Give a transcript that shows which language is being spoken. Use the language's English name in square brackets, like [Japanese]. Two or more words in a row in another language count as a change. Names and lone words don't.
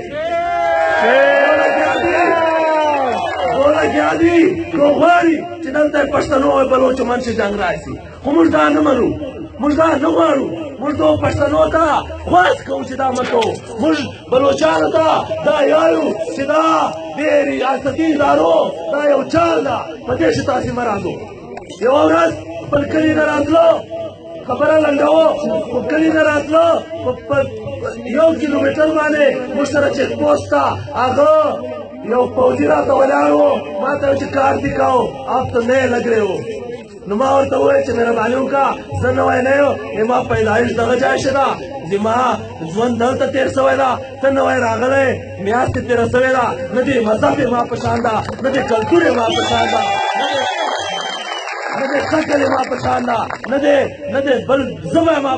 [Pashto] لګیا دي که غواړي چې دلته یې پښتنو او بلوچو منځ کې جنګ راشي خو موږ دا نه منو موږ دا نه غواړو موږ دغو پښتنو ته خواست کوو چې دا مه کوو موږ بلوچانو ته دا یایو چې دا د ریاستي ادارو دا یو چال ده په دې چې تاسې مه راځو یوه ورځ خپل کلي نه راتلو خبره لنډوو په کلي نه راتلو په 1 کیلومتر باندې موږ سره چیک پوسټ ته هغه یو فوجي راته ولاړ و ما ته ویل چې کار دې کوو [Urdu] آپ تو نئے لگ رہے ہو [Pashto] نو ما ورته وویل چې مهرباني وکړه زه نوی نه یم ما پیدایش دغه ځای ښه ده زما ژوند دلته تېر سوی ده ته نوی راغلی میاشت یې تېره سوې ده نه دې مذهب یې ما په شان ده نه دې کلتور یې ما په شان ده نه دې شکل ما پشان دا نه دې بل زبه ما